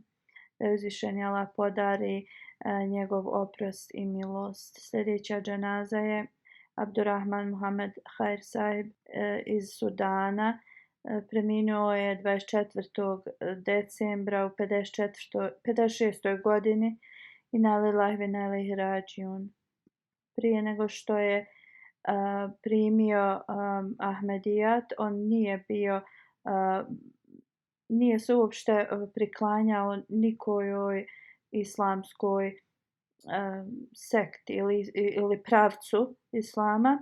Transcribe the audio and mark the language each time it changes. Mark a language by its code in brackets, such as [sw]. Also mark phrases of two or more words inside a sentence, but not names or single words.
[bs] Da uzvišeni Allah podari njegov oprost i milost. Sljedeća dženaza je Abdurrahman Muhammad Khair Sahib iz Sudana. Preminuo je 24. decembra u 56. godini. [ar] إنا لله وإنا إليه راجعون. [bs] Prije nego što je primio Ahmedijat, on nije se uopšte priklanjao nikojoj islamskoj sekti ili pravcu islama.